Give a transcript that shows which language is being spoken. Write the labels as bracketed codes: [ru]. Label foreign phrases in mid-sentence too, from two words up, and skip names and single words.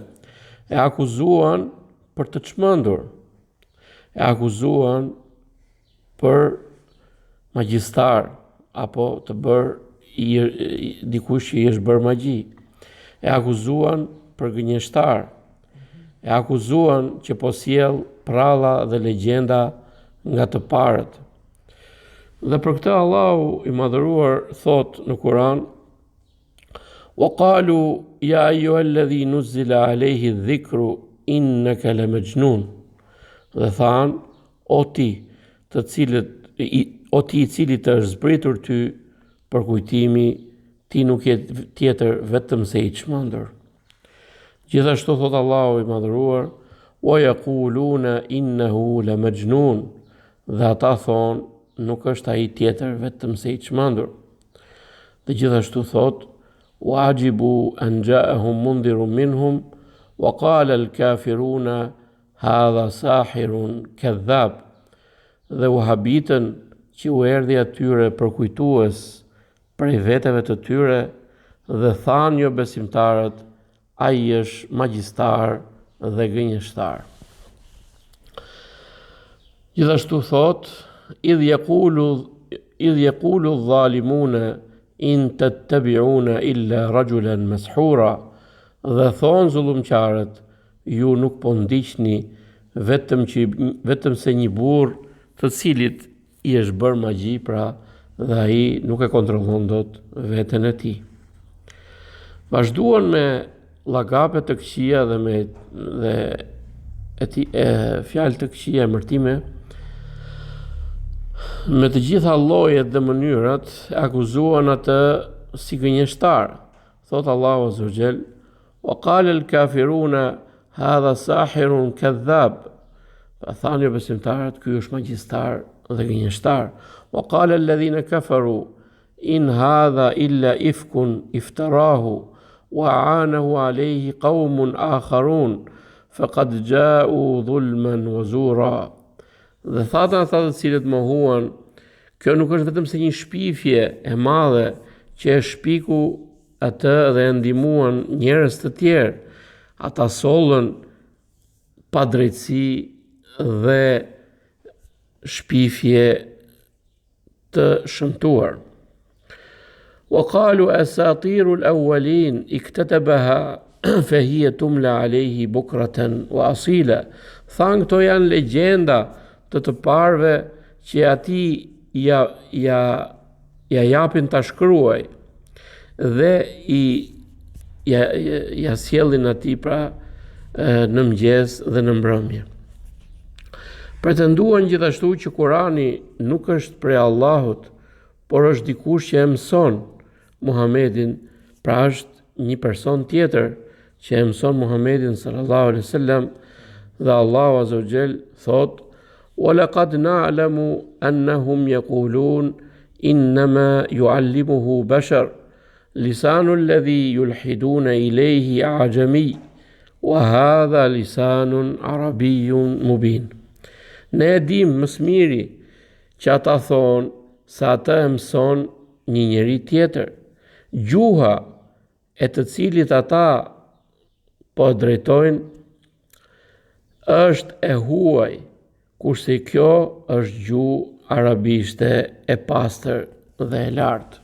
[sq] E akuzuan për të çmendur, e akuzuan për magjistar apo të bërë dikush që i është bërë magji, e akuzuan për gënjeshtar, e akuzuan që po sjell pralla dhe legjenda nga të parët. Dhe për këtë Allahu i madhëruar thot në Kur'an: [ar] "وقالوا يا أيها الذي نزل عليه الذكر إنك لمجنون." [sq] Dhe than: o ti i cili të është zbritur ty për kujtimi, ti nuk je tjetër vetëm se i çmendur. Gjithashtu thot Allahu i madhëruar: [ar] "ويقولون إنه لمجنون." [sq] Dhe ata thonë, nuk është ai tjetër vetëm se i çmendur. Dhe gjithashtu thot: [ar] "وعجبوا أن جاءهم منذر منهم وقال الكافرون هذا ساحر كذاب." [sq] Dhe u habitën që u erdhi atyre përkujtues prej veteve të tyre dhe thanë jo besimtarët, ai është magjistar dhe gënjeshtar. Gjithashtu thot: [ar] إذ يقول الظالمون إن تتبعون إلا رجلا مسحورا. [sq] Dhe thonë zullumqarët, ju nuk po ndiqni vetëm se një burr të cilit i është bërë magji, pra dhe ai nuk e kontrollon dot veten e tij. Vazhduan me llagape të këqija dhe me fjalë të këqija, emërtime, me të gjitha llojet dhe mënyrat, akuzuan atë si gënjeshtar. Thot Allahu [ar] عز وجل: "وقال الكافرون هذا ساحر كذاب." [sq] Thanë jo besimtarët, ky është magjistar dhe gënjeshtar. [ar] "وقال الذين كفروا إن هذا إلا إفك افتراه وأعانه عليه قوم آخرون فقد جاءوا ظلما وزورا." [sq] Dhe ata të cilët mohuan, kjo nuk është vetëm se një shpifje e madhe që e shpiku atë dhe e ndihmuan njerëz të tjerë. Ata sollën pa drejtësi dhe shpifje të shëmtuar. [ar] وقالوا أساطير الأولين اكتتبها فهي تملى عليه بكرة وأصيلا. [sq] Thanë këto janë legjenda të parëve që ati ja japin ta shkruaj dhe ja sjellin ati pra në mëngjes dhe në mbrëmje. Pretenduan gjithashtu që Kurani nuk është prej Allahut, por është dikush që e mëson Muhamedin, pra është një person tjetër që e mëson Muhamedin [ar] صلى الله عليه وسلم, [sq] dhe Allahu [ar] عز وجل [sq] thot: [ar] "ولقد نعلم أنهم يقولون إنما يعلمه بشر لسان الذي يلحدون إليه أعجمي وهذا لسان عربي مبين." [sq] Ne e dim më së miri që ata thonë se ata e mëson një njeri tjetër, gjuha e të cilit ata po drejtojnë është e huaj, kurse kjo është gjuhë arabishte e pastër dhe e lartë.